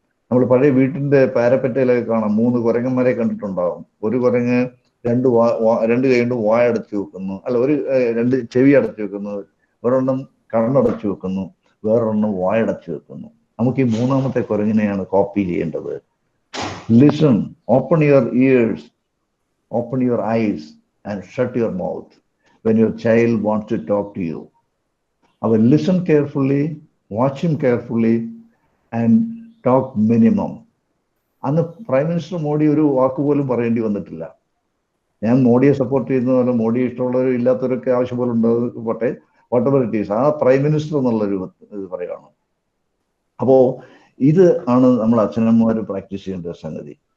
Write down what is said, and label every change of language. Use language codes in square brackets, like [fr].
[ml] നമ്മൾ പഴയ വീട്ടിന്റെ പാരപ്പറ്റയിലൊക്കെ കാണാം, 3 കുരങ്ങന്മാരെ കണ്ടിട്ടുണ്ടാവും. ഒരു കുരങ്ങ് രണ്ട് കൈ കൊണ്ട് വായടച്ചു വെക്കുന്നു, അല്ല രണ്ട് ചെവി അടച്ചു വെക്കുന്നു, ഒരെണ്ണം കണ്ണടച്ചു വെക്കുന്നു, വേറൊരെണ്ണം വായടച്ചു വെക്കുന്നു. നമുക്ക് ഈ 3ാമത്തെ കുരങ്ങിനെയാണ് കോപ്പി ചെയ്യേണ്ടത്. [en] Listen, open your ears, open your eyes and shut your mouth when your child wants to talk to you. Our listen carefully, watch him carefully and talk minimum. [ml] അന്ന് പ്രൈം മിനിസ്റ്റർ മോഡി ഒരു വാക്ക് പോലും പറയേണ്ടി വന്നിട്ടില്ല. ഞാൻ മോഡിയെ support ചെയ്യുന്ന പോലെ മോഡി ഇഷ്ടമുള്ളവരും ഇല്ലാത്തവരൊക്കെ ആവശ്യം പോലെ ഉണ്ടാകട്ടെ, [en] whatever it is, [ml] ആ പ്രൈം മിനിസ്റ്റർ എന്നുള്ളൊരു ഇത് പറയുകയാണ്. അപ്പോ ഇത് ആണ് നമ്മൾ അച്ഛനമ്മമാർ പ്രാക്ടീസ് ചെയ്യേണ്ട സംഗതി.